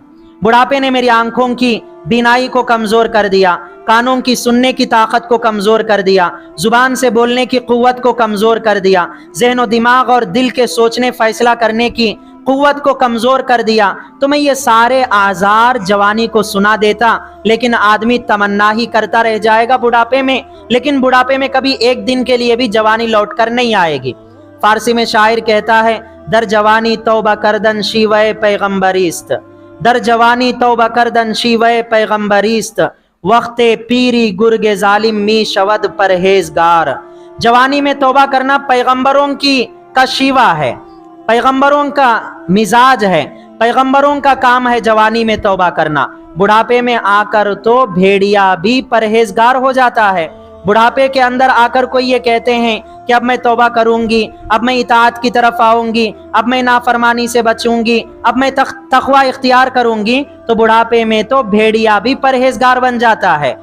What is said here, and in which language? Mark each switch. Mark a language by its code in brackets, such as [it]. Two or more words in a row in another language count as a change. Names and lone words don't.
[ur] بڑھاپے نے میری آنکھوں کی بینائی کو کمزور کر دیا، کانوں کی سننے کی طاقت کو کمزور کر دیا، زبان سے بولنے کی قوت کو کمزور کر دیا، ذہن و دماغ اور دل کے سوچنے فیصلہ کرنے کی قوت کو کمزور کر دیا۔ تو میں یہ سارے آزار جوانی کو سنا دیتا، لیکن آدمی تمنا ہی کرتا رہ جائے گا بڑھاپے میں، لیکن بڑھاپے میں کبھی ایک دن کے لیے بھی جوانی لوٹ کر نہیں آئے گی۔ فارسی میں شاعر کہتا ہے، [fa] در جوانی توبہ کردن شیوہ پیغمبریست، در جوانی توبہ کردن شیوہ پیغمبریست، وقت پیری گرگ ظالم می شود پرہیزگار۔ [ur] جوانی میں توبہ کرنا پیغمبروں کا شیوہ ہے، پیغمبروں کا مزاج ہے، پیغمبروں کا کام ہے جوانی میں توبہ کرنا۔ بڑھاپے میں آ کر تو بھیڑیا بھی پرہیزگار ہو جاتا ہے۔ بڑھاپے کے اندر آ کر کوئی یہ کہتے ہیں کہ اب میں توبہ کروں گی، اب میں اطاعت کی طرف آؤں گی، اب میں نافرمانی سے بچوں گی، اب میں تقوی اختیار کروں گی، تو بڑھاپے میں تو بھیڑیا بھی پرہیزگار بن جاتا ہے۔